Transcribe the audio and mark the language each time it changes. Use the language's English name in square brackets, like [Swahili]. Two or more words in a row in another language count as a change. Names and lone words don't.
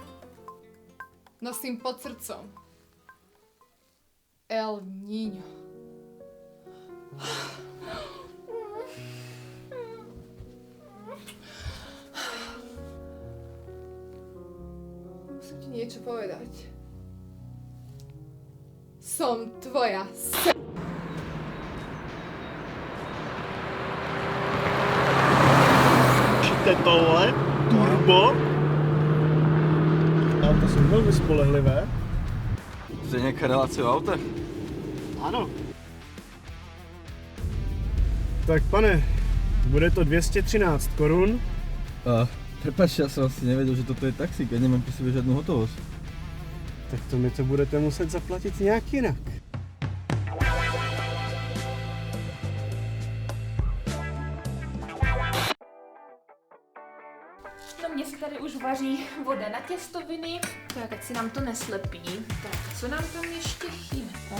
[Slovak] Nosím pod srdcom El Niño. Musím ti niečo povedať. Som tvoja [Czech] Čte tohle? Turbo? Auta jsou velmi spolehlivé. [Slovak] To je nejaká relácia o autách? [Czech] Ano. Tak pane, bude to 213 korun. [Slovak] Prepáč, ja som asi nevedel, že toto je taxík, ja nemám pri sebe žiadnu hotovosť. [Czech] Tak to mi to budete muset zaplatit nějak jinak. No mně se tady už vaří voda na těstoviny, tak ať si nám to neslepí. Tak, co nám tam ještě chybí?